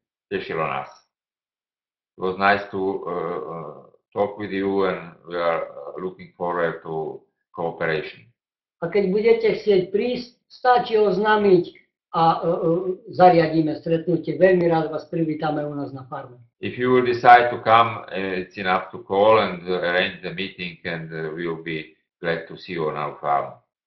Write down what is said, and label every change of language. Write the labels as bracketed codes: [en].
[sk] Tešilo nás. [en] It was nice to talk with you, and we are looking forward to cooperation. [sk] A keď budete chcieť prísť, stačí oznámiť a zariadíme stretnutie. Veľmi rád vás privítame u nás na farme. [en] If you will decide to come, it's enough to call and arrange the meeting, and we will be glad to see you on our farm.